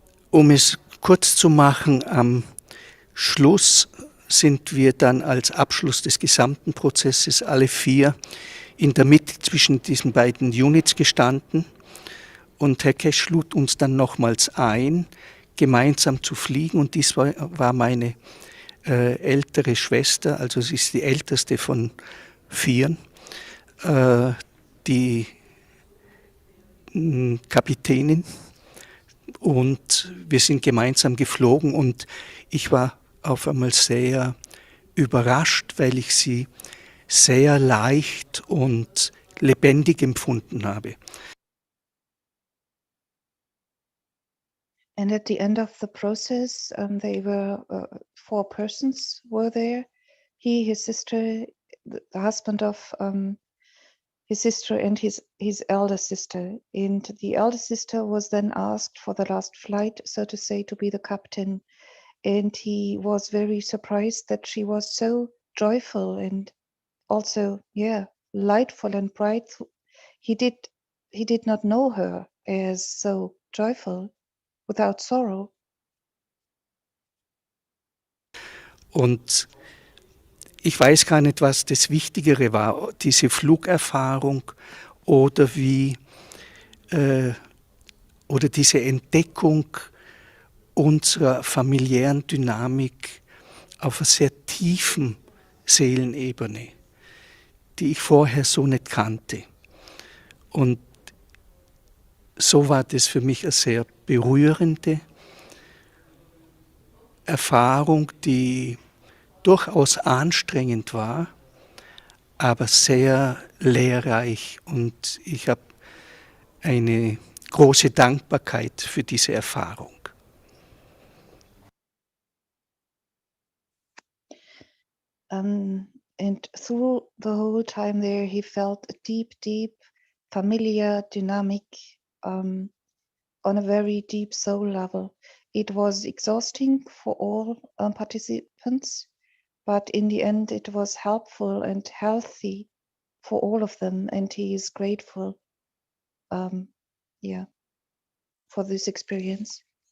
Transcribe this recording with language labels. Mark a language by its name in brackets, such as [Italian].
[German] Um es kurz zu machen, am Schluss sind wir dann als Abschluss des gesamten Prozesses alle vier in der Mitte zwischen diesen beiden Units gestanden, und Herr Kesch lud uns dann nochmals ein, gemeinsam zu fliegen, und dies war meine ältere Schwester, also sie ist die älteste von vieren, die Kapitänin. Und wir sind gemeinsam geflogen, und ich war auf einmal sehr überrascht, weil ich sie sehr leicht und lebendig empfunden habe. [English] And at the end of the process, they were 4 persons were there. He, his sister, the husband of his sister, and his elder sister. And the elder sister was then asked for the last flight, so to say, to be the captain. And he was very surprised that she was so joyful and also, lightful and bright. He did not know her as so joyful, without sorrow. [German] Und ich weiß gar nicht, was das Wichtigere war, diese Flugerfahrung oder oder diese Entdeckung unserer familiären Dynamik auf einer sehr tiefen Seelenebene, die ich vorher so nicht kannte. Und so war das für mich eine sehr berührende Erfahrung, die durchaus anstrengend war, aber sehr lehrreich, und ich habe eine große Dankbarkeit für diese Erfahrung. [English] And through the whole time there, he felt a deep, deep, familiar dynamic on a very deep soul level. It was exhausting for all participants, but in the end, it was helpful and healthy for all of them, and he is grateful, for this experience.